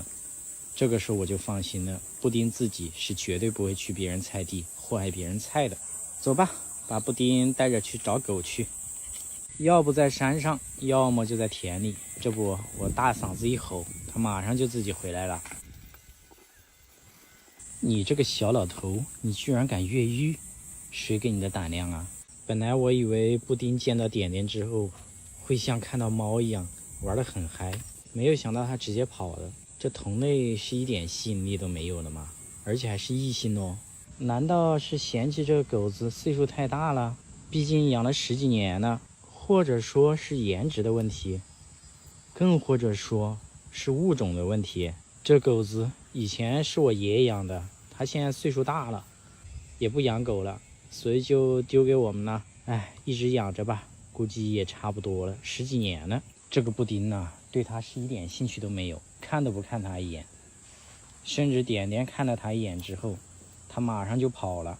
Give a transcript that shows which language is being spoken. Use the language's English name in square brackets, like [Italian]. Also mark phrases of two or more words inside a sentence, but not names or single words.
[Chinese] 這個時候我就放心了，布丁自己是絕對不會去別人菜地祸害別人菜的。走吧，把布丁帶着去找狗去，要不在山上，要麼就在田裡。這不，我大嗓子一吼，它馬上就自己回来了。你這個小老頭，你居然敢越獄，誰給你的膽量啊？本來我以為布丁見到點點之後會像看到貓一樣玩得很嗨，沒有想到它直接跑了。這同類是一點吸引力都沒有了嗎？而且還是異性哦。難道是嫌棄這個狗子歲數太大了？畢竟養了10幾年了，或者說是顏值的問題，更或者說是物種的問題。這狗子以前是我爺爺養的，他現在歲數大了，也不養狗了，所以就丟給我們了。哎，一直養着吧，估計也差不多了，10幾年了。這個布丁呢，对他是一點興趣都沒有，看都不看他一眼。甚至點點看了他一眼之後，他馬上就跑了。